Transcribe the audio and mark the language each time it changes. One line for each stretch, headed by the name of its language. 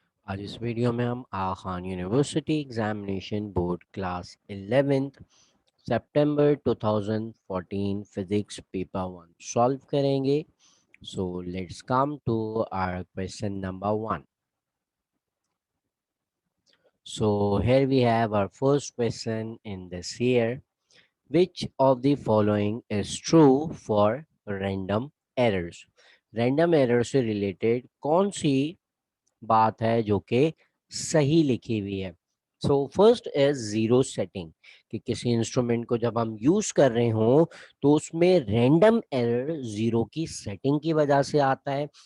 Hindi: आज इस वीडियो में हम आगा Khan university examination board class 11th सितंबर 2014 फिजिक्स पेपर 1 सॉल्व करेंगे.
English: So let's come to our question number 1. So here we have our first question in this year. Which of the following is true for random errors?
Hindi: Random error से related कौन सी बात है जो कि सही लिखी हुई है?
English: so first is zero setting,
Hindi: कि किसी इंस्ट्रूमेंट को जब हम यूज कर रहे हो तो उसमें रैंडम एरर जीरो की सेटिंग की वजह से आता है.